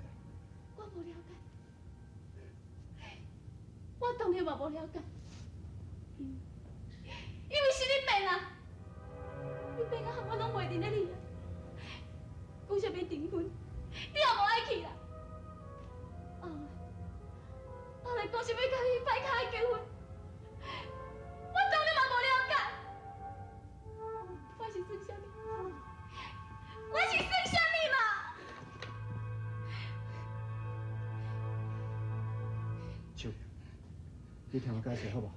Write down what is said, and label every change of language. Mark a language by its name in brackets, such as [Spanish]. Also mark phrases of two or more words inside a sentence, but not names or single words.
[Min Nan Chinese] 我无了解，我当然嘛无了解，因为是你变啊，你变啊，我拢袂认得你啊。讲啥物订婚，你也无爱去啦。后来讲啥物甲你摆卡的结婚，我当然嘛无了解。我是算啥物？我是算啥物嘛？秋，你听我解释好无？